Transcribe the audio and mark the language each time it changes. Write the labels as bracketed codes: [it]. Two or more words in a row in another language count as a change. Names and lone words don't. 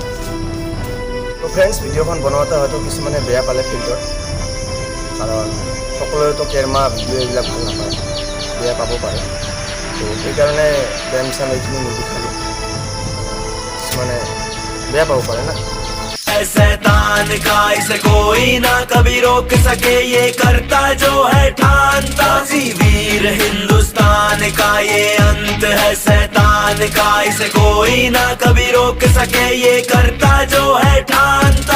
[as] তো ফ্ৰেণ্ডছ, ভিডিঅ'খন বনাওঁতে হয়তো কিছুমানে বেয়া পালে ফিল্ডত, কাৰণ সকলোৱেতো কেৰমা ভিডিঅ' এইবিলাক ভাল নাপায়, বেয়া পাব পাৰে। তো সেইকাৰণে বেয়া মিছা এইখিনি নিদেখালোঁ, কিছুমানে বেয়া পাব পাৰে না। [hi] शैतान का इसे कोई ना कभी रोक सके, ये करता जो है ठानता। वीर हिंदुस्तान का ये अंत है शैतान का, इसे कोई ना कभी रोक सके, ये करता जो है ठानता।